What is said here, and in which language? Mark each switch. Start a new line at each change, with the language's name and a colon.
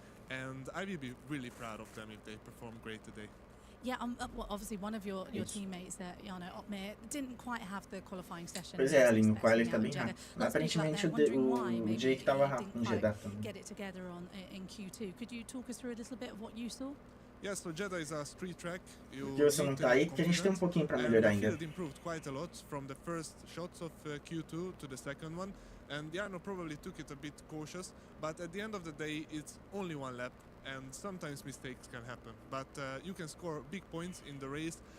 English: And I will be really proud of them if they perform great today. Yeah, well, obviously one of your teammates, Jarno Opmeer, didn't quite have the qualifying session.
Portuguese: Pois é, ali no qual ele está bem rápido. Aparentemente o Jake estava rápido em Jeddah também.
English: Get it together in Q2. Could you talk us through a little bit of what you saw? Yes, so Jeddah is a street track.
Portuguese: Porque você não está aí, porque a gente tem um pouquinho para melhorar ainda.
English: The field improved quite a lot from the first shots of Q2 to the second one. And Jarno probably took it a bit cautious, but at the end of the day, it's only one lap, and sometimes mistakes can happen. But you can score big points in the race.